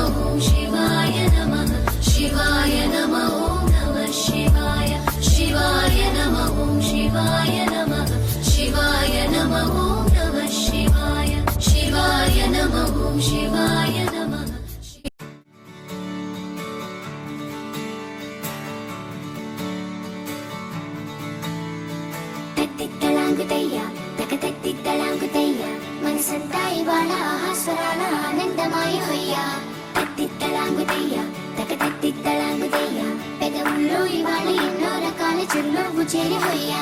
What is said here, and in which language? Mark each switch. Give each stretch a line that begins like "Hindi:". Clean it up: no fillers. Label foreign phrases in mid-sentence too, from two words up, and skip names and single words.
Sanskrit: शिवाय नमः शिवाय नमः ॐ नमः शिवाय शिवाय नमः ॐ शिवाय नमः शिवाय नमः ॐ नमः शिवाय शिवाय नमः ॐ शिवाय नमः
Telugu: తత్తిత్తళాంగుతయ్య తకతత్తిత్తళాంగుతయ్య మనసంతా ఇవాళ ఆహాస్వరాల ఆనందమాయ హొయ్యా తత్తిత్తళాంగుతయ్య తకతత్తిత్తళాంగుతయ్య పెదవుల్లో ఇవాళ ఎన్నో రకాల చిరునవ్వు చేరి హొయ్యా